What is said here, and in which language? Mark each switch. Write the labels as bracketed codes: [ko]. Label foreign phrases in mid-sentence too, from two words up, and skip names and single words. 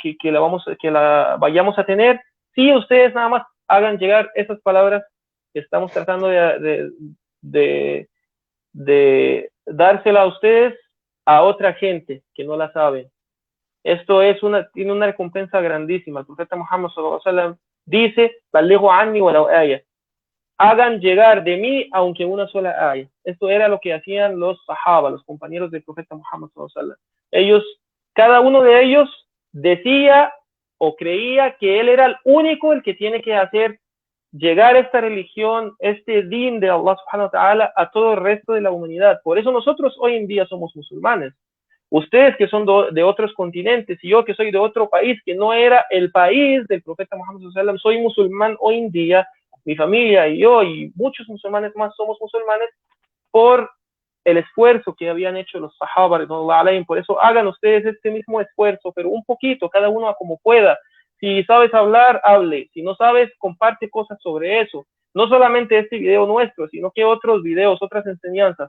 [es] la vayamos a tener, si ustedes nada más hagan llegar esas palabras que estamos tratando de dársela a ustedes a otra gente que no la sabe. Esto tiene una recompensa grandísima. El profeta Muhammad [ar] صلى الله عليه وسلم [es] dice, [ar] "بلغوا عني ولو آية", [es] hagan llegar de mí aunque una sola aya. Esto era lo que hacían los sahaba, los compañeros del profeta Muhammad [ar] صلى الله عليه وسلم. [es] Cada uno de ellos decía o creía que él era el único el que tiene que hacer llegar esta religión, este din de [ar] الله سبحانه وتعالى [es] a todo el resto de la humanidad. Por eso nosotros hoy en día somos musulmanes. Ustedes que son de otros continentes y yo que soy de otro país que no era el país del profeta Muhammad [ar] صلى الله عليه وسلم, [es] soy musulmán hoy en día, mi familia y yo y muchos musulmanes más somos musulmanes por el esfuerzo que habían hecho los sahaba, por eso hagan ustedes este mismo esfuerzo, pero un poquito, cada uno a como pueda. Si sabes hablar, hable. Si no sabes, comparte cosas sobre eso. No solamente este video nuestro, sino que otros videos, otras enseñanzas.